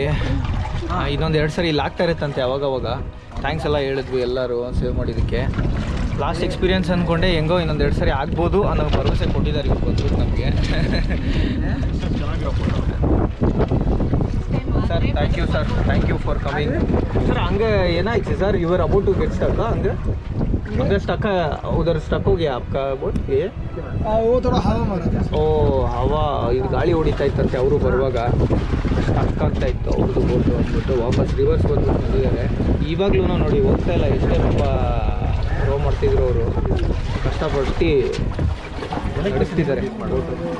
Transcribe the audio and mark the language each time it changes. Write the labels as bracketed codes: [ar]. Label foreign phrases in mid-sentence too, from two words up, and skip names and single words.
[kn] ಇನ್ನೊಂದು 2 ಸರಿ ಇಲ್ಲಿ ಆಗ್ತಾ ಇರುತ್ತಂತೆ ಅವಾಗವಾಗ. ಥ್ಯಾಂಕ್ಸ್ ಎಲ್ಲ ಹೇಳಿದ್ವಿ ಎಲ್ಲರೂ ಸೇವ್ ಮಾಡಿದ್ದಕ್ಕೆ. [en] last experience ಅಂದ್ಕೊಂಡೆ. [kn] ಹೆಂಗೋ ಇನ್ನೊಂದು 2 ಸರಿ ಆಗ್ಬೋದು ಅನ್ನೋ ಭರವಸೆ ಕೊಟ್ಟಿದ್ದಾರೆ ಇವ್ರು ಬಂದ್ಬಿಟ್ಟು ನಮಗೆ. [en] sir thank you sir, thank you for coming. [kn] ಸರ್ ಹಂಗೆ ಏನಾಯ್ತು ಸರ್? [en] you're about to get stuck [hi] ಹಂಗೆ उधर स्टक है, उधर स्टक हो गया आपका बोट ये? वो थोड़ा हवा मारा था. [kn] ಓ ಹವಾ, ಇದು ಗಾಳಿ ಹೊಡಿತಾ ಇತ್ತಂತೆ. ಅವರು ಬರುವಾಗ ಸ್ಟಕ್ ಆಗ್ತಾ ಇತ್ತು ಅವ್ರದ್ದು ಬೋಟು ಅಂದ್ಬಿಟ್ಟು ವಾಪಸ್ ರಿವರ್ಸ್ ಬಂದ್ಬಿಟ್ಟು ಬಂದಿದ್ದಾರೆ. ಇವಾಗಲೂ ನೋಡಿ ಹೋಗ್ತಾ ಇಲ್ಲ. ಎಷ್ಟೇ ಪಾಪ ರೋ ಮಾಡ್ತಿದ್ರು ಅವರು, ಕಷ್ಟಪಟ್ಟು ನಡೆಸ್ತಿದ್ದಾರೆ ಬೋಟು.